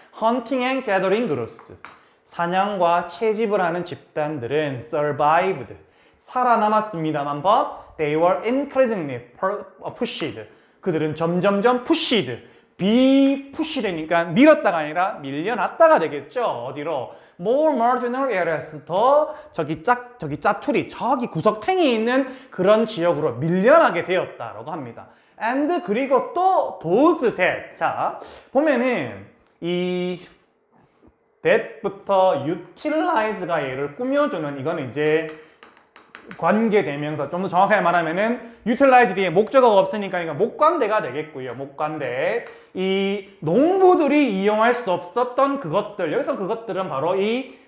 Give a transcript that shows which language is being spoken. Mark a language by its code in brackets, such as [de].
[en] Hunting and gathering groups. [ko] 사냥과 채집을 하는 집단들은 [en] survived. [ko] 살아남았습니다만 [en] but they were increasingly pushed. [ko] 그들은 점점점 pushed. 푸시 되니까 밀었다가 아니라 밀려났다가 되겠죠. 어디로? [en] More marginal areas. [ko] 더 저기 짜투리, 저기 구석탱이 있는 그런 지역으로 밀려나게 되었다라고 합니다. [en] And [ko] 그리고 또 [en] those that. [ko] 자, 보면은 이 that부터 utilize가 얘를 꾸며주는 이거는 이제 관계대명사, 좀 더 정확하게 말하면은 utilize 뒤에 목적어가 없으니까 목관대가 되겠고요. 목관대. 이 농부들이 이용할 수 없었던 그것들, 여기서 그것들은 바로 이